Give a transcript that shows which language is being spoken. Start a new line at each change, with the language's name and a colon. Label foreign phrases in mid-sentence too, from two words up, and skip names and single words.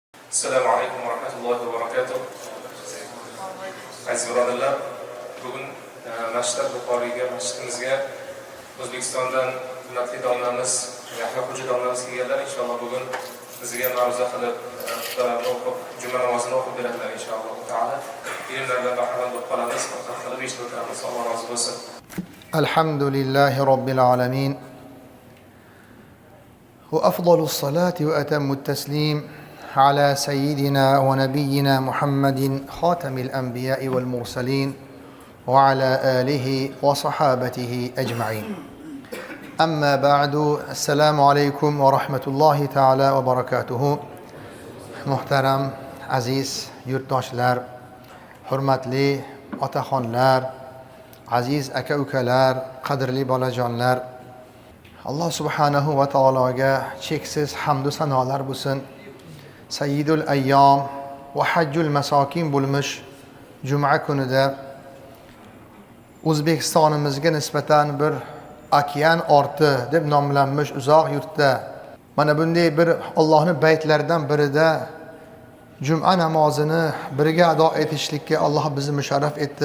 Arabic: السلام عليكم ورحمة الله وبركاته.
Uzbek: Aziz birodarlar, bugun Masjid Buxoriyga, masjidimizga O'zbekistondan hurmatli domlamiz, Yahyo xo'ja domlamiz kelganlar. Inshaalloh bugun bizga ma'ruza qilib, xutbalarni o'qib, juma namozini o'qib beradilar
Arabic: إن شاء الله تعالى.
Uzbek: Ilmlardan bahramand bo'lib qolamiz, faqat qilib eshitib o'tiramiz. Alloh rozi bo'lsin.
Arabic: الحمد لله رب العالمين. وأفضل الصلاة وأتم التسليم على سيدنا ونبينا محمد خاتم الأنبياء والمرسلين وعلى آله وصحابته أجمعين. أما بعد، السلام عليكم ورحمة الله تعالى وبركاته.
Uzbek: muhtaram aziz yurtdoshlar, hurmatli otaxonlar, aziz aka-ukalar, qadrli bolajonlar, Alloh subhanahu va taologa cheksiz hamd va sanolar bo'lsin.
Arabic: سيد الأيام وحج المساكين
Uzbek: bo'lmish juma kunida O'zbekistonimizga nisbatan bir okean orti deb nomlanmish uzoq yurtda mana bunday bir Allohning baytlaridan birida juma namozini birga ado etishlikka Alloh bizni musharraf etdi.